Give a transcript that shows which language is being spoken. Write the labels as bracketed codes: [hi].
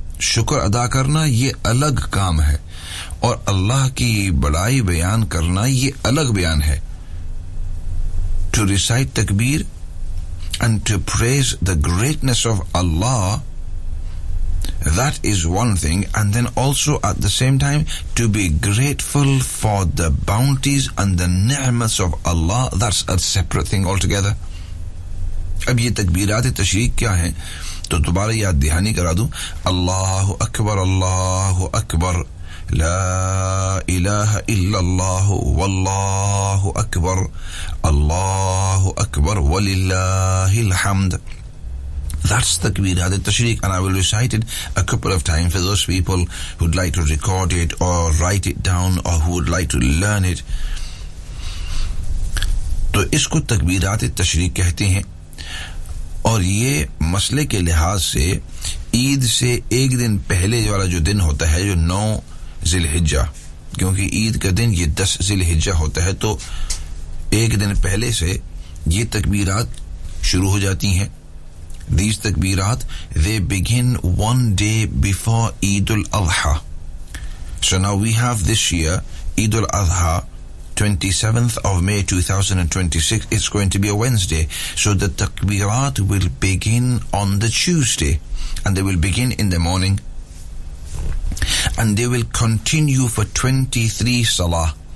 [ur] Shukr ada karna ye alag kaam hai, اور اللہ کی بڑائی بیان کرنا یہ الگ بیان ہے. [en] To recite takbir and to praise the greatness of Allah, that is one thing, and then also at the same time to be grateful for the bounties and the ni'mats of Allah, that's a separate thing altogether. [ur] اب یہ تکبیرات تشریق کیا ہیں تو دوبارہ یاد دہانی کرا دوں. [ar] اللہ اکبر اللہ اکبر لا إله إلا الله والله أكبر الله أكبر ولله الحمد. [en] That's takbirat al-tashriq, and I will recite it a couple of times for those people who would like to record it or write it down or who would like to learn it. [ur] تو اس کو تکبیرات التشریق کہتے ہیں, اور یہ مسئلے کے لحاظ سے عید سے ایک دن پہلے والا جو دن ہوتا ہے جو نو ذلحجہ, کیونکہ عید کا دن یہ 10 ذلحجہ ہوتا ہے, تو ایک دن پہلے سے یہ تکبیرات شروع ہو جاتی ہیں. [en] These takbirat they begin one day before Eid al-Adha. So now we have this year Eid al-Adha, 27th of May 2026, it's going to be a Wednesday, so the takbirat will begin on the Tuesday and they will begin in the morning and they will continue for 23 salah.